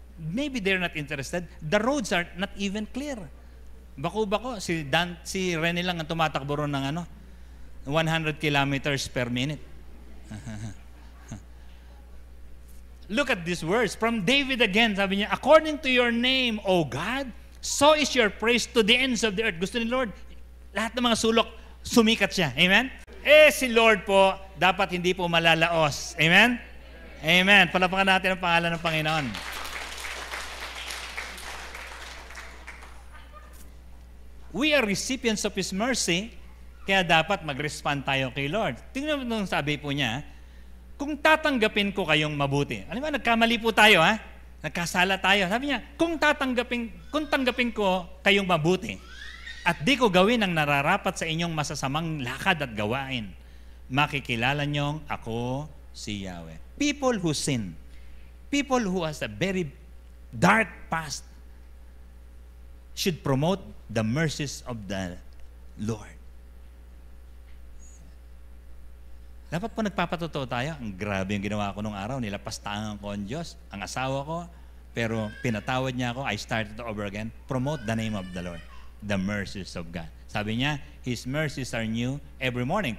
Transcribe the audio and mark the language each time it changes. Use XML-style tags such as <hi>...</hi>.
<en>Maybe they're not interested. The roads are not even clear.</en> <tl>Bako-bako, si Rene lang ang tumatakbo ron ng</tl> <en>100 kilometers per minute. Look at these words from David again.</en> <tl>Sabi niya,</tl> <en>according to your name, O God, so is your praise to the ends of the earth.</en> <tl>Gusto ni Lord, lahat ng mga sulok, sumikat siya. Amen? Si Lord po, dapat hindi po malalaos. Amen? Amen. Palapakan natin ang pangalan ng Panginoon.</tl> <en>We are recipients of His mercy,</en> <tl>kaya dapat mag-respond tayo kay Lord. Tingnan mo nung sabi po niya, kung tatanggapin ko kayong mabuti. Alam mo, nagkamali po tayo, nagkasala tayo. Sabi niya, kung tanggapin ko kayong mabuti at di ko gawin ang nararapat sa inyong masasamang lakad at gawain, makikilala niyong ako si Yahweh.</tl> <en>People who sin, people who has a very dark past, should promote the mercies of the Lord.</en> <tl>Dapat po nagpapatotoo tayo. Ang grabe yung ginawa ko nung araw. Nilapastangan ko ang Diyos, ang asawa ko, pero pinatawad niya ako.</tl> <en>I started over again. Promote the name of the Lord. The mercies of God.</en> <tl>Sabi niya,</tl> <en>His mercies are new every morning.</en>